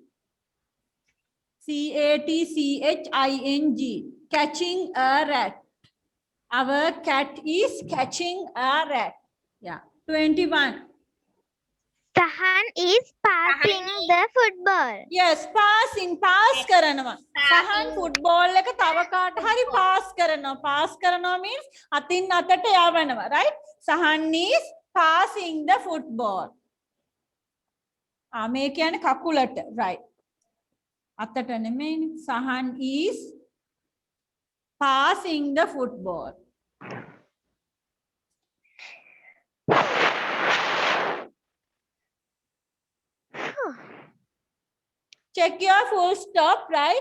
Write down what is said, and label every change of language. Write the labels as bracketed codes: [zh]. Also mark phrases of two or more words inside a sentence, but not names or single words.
[en] C-A-T-C-H-I-N-G. Catching a rat. Our cat is catching a rat. Yeah. 21. Sahan is passing the football. Yes, passing. [si] Pass කරනවා. Sahan football එක තව කාට හරි pass කරනවා. Pass කරනවා means අතින් අතට යවනවා. [en] Right? Sahan is passing the football. [si] මේ කියන්නේ කකුලට. Right. අතට නෙමෙයිනේ. [en] Sahan is passing the football. Check your full stop, right?